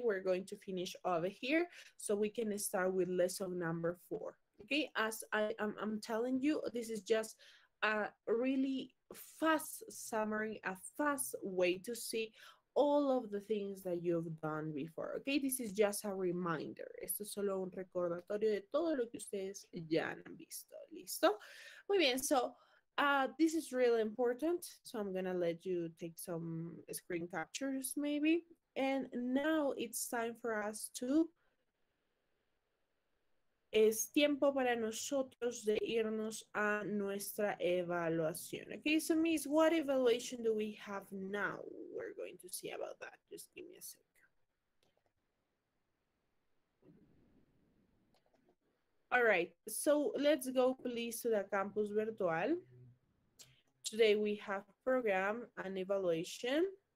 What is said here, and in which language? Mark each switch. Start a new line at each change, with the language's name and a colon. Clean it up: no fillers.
English: We're going to finish over here so we can start with lesson number 4. Okay, as I'm telling you, this is just a really fast summary, a fast way to see all of the things that you've done before. Okay, this is just a reminder.
Spanish: Esto es solo un recordatorio de todo lo que ustedes ya han visto. ¿Listo? Muy bien,
English: so this is really important, so I'm gonna let you take some screen captures maybe. And now it's time for us to,
Spanish: es tiempo para nosotros de irnos a nuestra evaluación.
English: Okay, so Miss, what evaluation do we have now? We're going to see about that. Just give me a sec. All right, so let's go please to the campus virtual. Today we have program and evaluation.